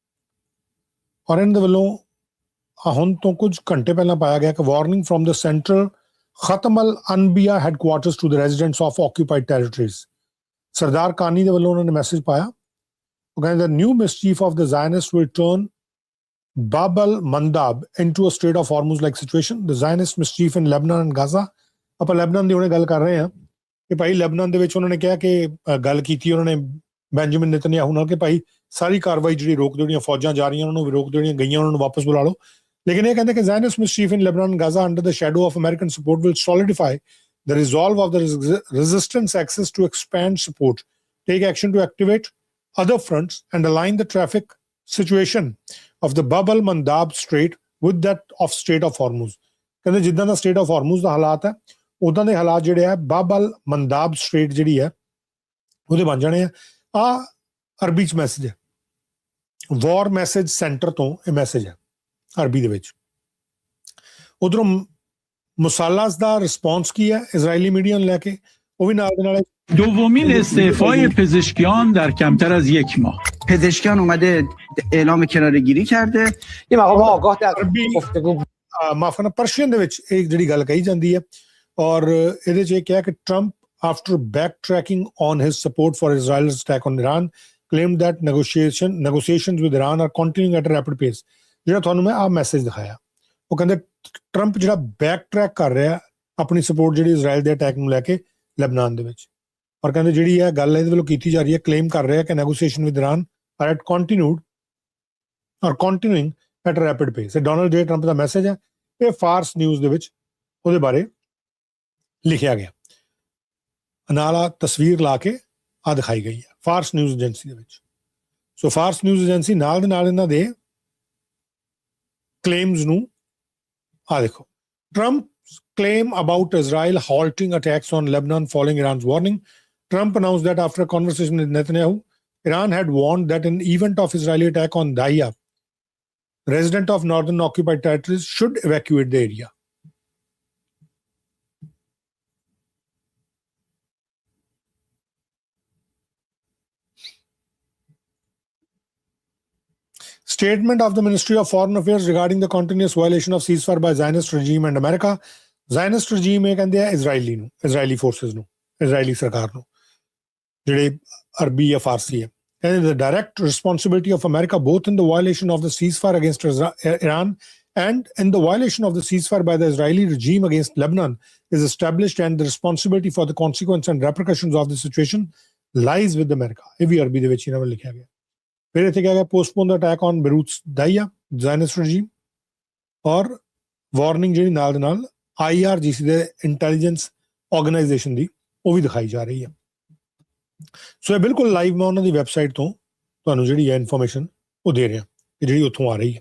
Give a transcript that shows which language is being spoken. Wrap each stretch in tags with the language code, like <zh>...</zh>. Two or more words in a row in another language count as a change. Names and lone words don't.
<pa>ਔਰ ਇਹਨਾਂ ਦੇ ਵੱਲੋਂ ਹੁਣ ਤੋਂ ਕੁਝ ਘੰਟੇ ਪਹਿਲਾਂ ਪਾਇਆ ਗਿਆ ਕਿ</pa> <en>Warning from the Central Khatam al-Anbiya Headquarters to the Residents of Occupied Territories.</en> <pa>ਸਰਦਾਰ ਕਾਨੀ ਦੇ ਵੱਲੋਂ ਉਹਨਾਂ ਨੇ ਮੈਸੇਜ ਪਾਇਆ, ਉਹ ਕਹਿੰਦੇ</pa> <en>New mischief of the Zionist will turn Bab al-Mandab into a Strait of Hormuz like situation. The Zionist mischief in Lebanon and Gaza.</en> <pa>ਆਪਾਂ ਲੈਬਨਾਨ ਦੀ ਉਹਨੇ ਗੱਲ ਕਰ ਰਹੇ ਹਾਂ ਕਿ ਭਾਈ ਲੈਬਨਾਨ ਦੇ ਵਿੱਚ ਉਹਨਾਂ ਨੇ ਕਿਹਾ ਕਿ ਗੱਲ ਕੀਤੀ ਉਹਨਾਂ ਨੇ ਬੈਂਜਾਮਿਨ ਨੇਤਨਯਾਹੂ ਨਾਲ ਕਿ ਭਾਈ ਸਾਰੀ ਕਾਰਵਾਈ ਜਿਹੜੀ ਰੋਕ ਦਿਓ, ਜਿਹੜੀਆਂ ਫੌਜਾਂ ਜਾ ਰਹੀਆਂ ਉਹਨਾਂ ਨੂੰ ਵੀ ਰੋਕ ਦਿਓ, ਜਿਹੜੀਆਂ ਗਈਆਂ ਉਹਨਾਂ ਨੂੰ ਵਾਪਸ ਬੁਲਾ ਲਓ। ਲੇਕਿਨ ਇਹ ਕਹਿੰਦੇ ਕਿ</pa> <en>Zionist mischief in Lebanon and Gaza under the shadow of American support will solidify the resolve of the resistance axis to expand support, take action to activate other fronts and align the traffic situation of the Bab al-Mandab Strait with that of Strait of Hormuz.</en> <pa>ਕਹਿੰਦੇ ਜਿੱਦਾਂ ਦਾ Strait of Hormuz ਦਾ ਹਾਲਾਤ ਹੈ ਉਦਾਂ ਦੇ ਹਾਲਾਤ ਜਿਹੜੇ ਆ Bab al-Mandab Strait ਜਿਹੜੀ ਹੈ ਉਹਦੇ ਬਣ ਜਾਣੇ ਆ। ਅਰਬੀ ਚ ਮੈਸੇਜ ਹੈ, ਵਾਰ ਮੈਸੇਜ ਸੈਂਟਰ ਤੋਂ ਇਹ ਮੈਸੇਜ ਹੈ ਅਰਬੀ ਦੇ ਵਿੱਚ। ਉਧਰੋਂ ਮੁਸਾਲਾਸ ਦਾ ਰਿਸਪੌਂਸ ਕੀ ਹੈ ਇਜ਼ਰਾਈਲੀ ਮੀਡੀਆ ਨੂੰ ਲੈ ਕੇ, ਉਹ ਵੀ ਨਾਲ ਦੇ ਨਾਲ</pa> <fa>دومین استعفای پزشکیان در کمتر از یک ماه. پزشکیان اومده اعلام کناره‌گیری کرده. یه مقام آگاه در گفتگو</fa> <pa>ਮਾਫ ਪਰਸ਼ੀਅਨ ਦੇ ਵਿੱਚ ਇਹ ਜਿਹੜੀ ਗੱਲ ਕਹੀ ਜਾਂਦੀ ਹੈ ਔਰ ਇਹਦੇ 'ਚ ਇਹ ਕਿਹਾ ਕਿ ਟਰੰਪ</pa> <en>after backtracking on his support for Israel's attack on Iran claimed that negotiations with Iran are continuing at a rapid pace.</en> <pa>ਜਿਹੜਾ ਤੁਹਾਨੂੰ ਮੈਂ ਆਹ ਮੈਸੇਜ ਦਿਖਾਇਆ, ਉਹ ਕਹਿੰਦੇ ਟਰੰਪ ਜਿਹੜਾ</pa> <en>back track</en> <pa>ਕਰ ਰਿਹਾ ਆਪਣੀ ਸਪੋਰਟ ਜਿਹੜੀ ਇਜ਼ਰਾਈਲ ਦੇ ਅਟੈਕ ਨੂੰ ਲੈ ਕੇ ਲੈਬਨਾਨ ਦੇ ਵਿੱਚ, ਔਰ ਕਹਿੰਦੇ ਜਿਹੜੀ ਇਹ ਗੱਲ ਇਹਦੇ ਵੱਲੋਂ ਕੀਤੀ ਜਾ ਰਹੀ ਹੈ, ਕਲੇਮ ਕਰ ਰਿਹਾ ਕਿ</pa> <en>negotiation with Iran are continuing at a rapid pace.</en> <pa>ਇਹ ਡੋਨਲਡ ਜੇ ਟਰੰਪ ਦਾ ਮੈਸੇਜ ਹੈ, ਇਹ ਫਾਰਸ ਨਿਊਜ਼ ਦੇ ਵਿੱਚ ਉਹਦੇ ਬਾਰੇ ਲਿਖਿਆ ਗਿਆ, ਨਾਲ ਆ ਤਸਵੀਰ ਲਾ ਕੇ ਆ ਦਿਖਾਈ ਗਈ ਹੈ। ਫਾਰਸ ਨਿਊਜ਼ ਏਜੰਸੀ ਦੇ ਵਿੱਚ। ਸੋ ਫਾਰਸ ਨਿਊਜ਼ ਏਜੰਸੀ ਨਾਲ ਦੇ ਨਾਲ ਇਹਨਾਂ ਦੇ ਕਲੇਮਸ ਨੂੰ ਆ ਦੇਖੋ,</pa> <en>Trump's claim about Israel halting attacks on Lebanon following Iran's warning. Trump announced that after a conversation with Netanyahu, Iran had warned that in event of Israeli attack on Daya, residents of northern occupied territories should evacuate the area. Statement of the Ministry of Foreign Affairs regarding the continuous violation of ceasefire by Zionist regime and America. Zionist regime</en> <pa>ਇਹ ਕਹਿੰਦੇ ਆ</pa> <en>Israeli forces</en> <pa>ਨੂੰ, Israeli ਸਰਕਾਰ ਨੂੰ, ਜਿਹੜੇ ਅਰਬੀ ਜਾਂ ਫਾਰਸੀ ਹੈ।</pa> <en>ਕਹਿੰਦੇ the direct responsibility of America both in the violation of the ceasefire against Iran and in the violation of the ceasefire by the Israeli regime against Lebanon is established, and the responsibility for the consequence and repercussions of the situation lies with America.</en> <pa>ਇਹ ਵੀ ਅਰਬੀ ਦੇ ਵਿੱਚ ਇਹਨਾਂ ਵੱਲ ਲਿਖਿਆ ਗਿਆ। ਫਿਰ ਇੱਥੇ ਕਿਹਾ ਗਿਆ</pa> <en>Postpone the attack on Beirut Dahiyeh Zionist regime,</en> <pa>ਔਰ ਵਾਰਨਿੰਗ ਜਿਹੜੀ ਨਾਲ ਦੇ ਨਾਲ IRGC ਦੇ</pa> <en>intelligence organization</en> <pa>ਦੀ ਉਹ ਵੀ ਦਿਖਾਈ ਜਾ ਰਹੀ ਹੈ। ਸੋ ਇਹ ਬਿਲਕੁਲ ਲਾਈਵ ਮੈਂ ਉਹਨਾਂ ਦੀ ਵੈਬਸਾਈਟ ਤੋਂ ਤੁਹਾਨੂੰ ਜਿਹੜੀ ਹੈ ਇਨਫੋਰਮੇਸ਼ਨ ਉਹ ਦੇ ਰਿਹਾ ਕਿ ਜਿਹੜੀ ਉੱਥੋਂ ਆ ਰਹੀ ਹੈ।</pa>